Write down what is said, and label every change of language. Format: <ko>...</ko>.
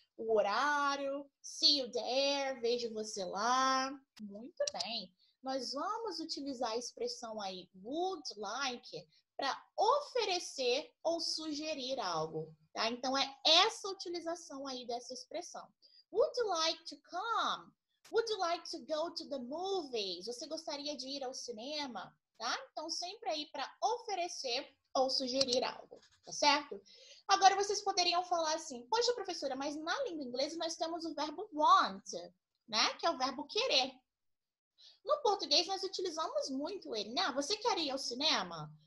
<pt>O horário,</pt> <en>see you there,</en> <pt>vejo você lá. Muito bem. Nós vamos utilizar a expressão aí would like para oferecer ou sugerir algo, tá? Então, é essa utilização aí dessa expressão.</pt> <en>Would you like to come? Would you like to go to the movies?</en> <pt>Você gostaria de ir ao cinema? Tá? Então, sempre aí para oferecer ou sugerir algo, tá certo? Agora, vocês poderiam falar assim, poxa, professora, mas na língua inglesa nós temos o verbo want, né? Que é o verbo querer. No português, nós utilizamos muito ele, né? Você quer ir ao cinema?</pt>